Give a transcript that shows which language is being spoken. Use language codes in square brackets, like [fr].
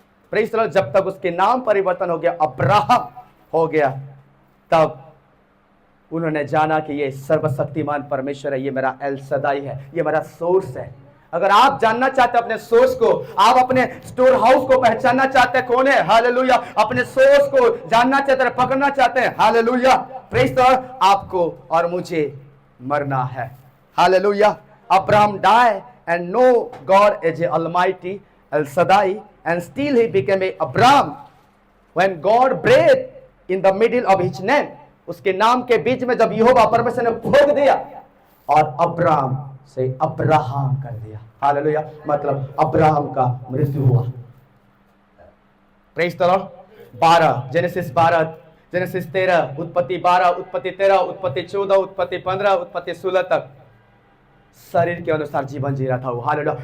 [en] praise the lord, [hi] जब तक उसके नाम परिवर्तन हो गया, अब्राहम हो गया, तब उन्होंने जाना कि ये सर्वशक्तिमान परमेश्वर है, ये मेरा एल शदाई है, ये मेरा सोर्स है। अगर आप जानना चाहते हैं अपने सोर्स को, आप अपने स्टोर हाउस को पहचानना चाहते हैं कौन है, हालेलुया, अपने सोर्स को जानना चाहते हैं, पकड़ना चाहते हैं, हालेलुया, [en] praise the lord, [hi] आपको और मुझे मरना है। Hallelujah. [en] Abraham die and know God as a Almighty El Shaddai, and still he became a Abraham when God breathed in the middle of his name. [hi] उसके नाम के बीच में जब यहोवा परमेश्वर ने फूंक दिया और अब्राहम से अब्राहम कर दिया। हालेलुया। मतलब अब्राहम का मृत्यु हुआ। [en] Praise the lord. [hi] 12 genesis 12, genesis 13, उत्पत्ति 12, उत्पत्ति 13, उत्पत्ति 14, उत्पत्ति 15, उत्पत्ति 16 तक शरीर के अनुसार जीवन जी रहा था वो। हालेलुया।